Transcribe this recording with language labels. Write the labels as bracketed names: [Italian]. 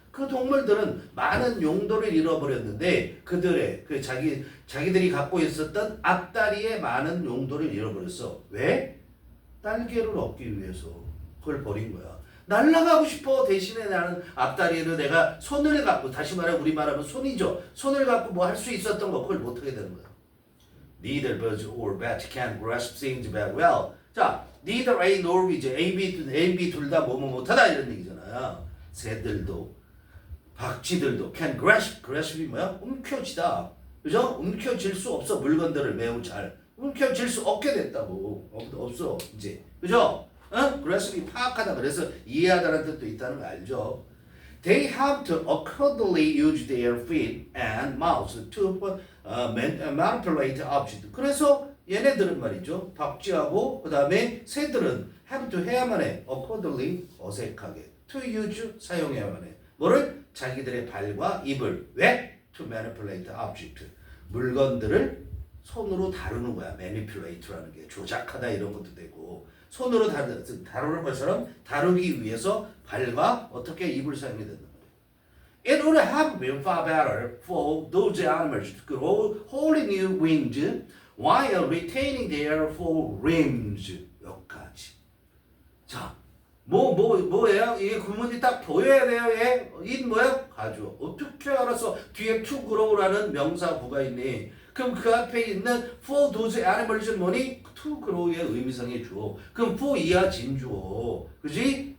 [Korean] 그 동물들은 많은 용도를 잃어버렸는데 그들의 자기들이 갖고 있었던 앞다리의 많은 용도를 잃어버렸어. 왜? 날개를 얻기 위해서 그걸 버린 거야. 날아가고 싶어. 대신에 나는 앞다리를 내가 손을 갖고 다시 말해 우리말하면 손이죠. 손을 갖고 뭐 할 수 있었던 거 그걸 못하게 되는 거야. [English] Neither birds or bats can grasp things very well. [Korean] 자, [English] neither A nor B, [Korean] A, B 둘 다 뭐뭐 못하다 이런 얘기잖아요. 새들도 박쥐들도 [English] can grasp [Korean] 이 뭐야? 움켜쥐다. 그죠? 움켜쥘 수 없어. 물건들을 매우 잘. 움켜쥘 수 없게 됐다고. 없어. 이제. 그죠? grasp이 파악하다. 그래서 이해하다는 뜻도 있다는 거 알죠? [English] They have to accordingly use their feet and mouths to manipulate objects. [Korean] 그래서 얘네들은 말이죠. 박쥐하고 그 다음에 새들은 [English] have to [Korean] 해야만 해. accordingly 어색하게. [English] to use [Korean] 사용해야만 해. 뭐를? 자기들의 발과 입을. 왜? [English] to manipulate object. [Korean] 물건들을 손으로 다루는 거야. manipulate라는 게 조작하다 이런 것도 되고 손으로 다루는 것처럼 다루기 위해서 발과 어떻게 입을 사용해야 된다. [English] It would have been far better for those animals to grow wholly new wings while retaining their four limbs. [Korean] 여기까지. 자, 뭐예요? 이게 구문이 딱 보여야 돼요. 얘? 이 뭐야? 가져. 어떻게 알았어? 뒤에 [English] to grow [Korean] 라는 명사구가 있니? 그럼 그 앞에 있는 [English] for those animals [Korean] 는 뭐니? [English] to grow [Korean] 의 의미상의 주어. 그럼 for 이하 진주어. 그지?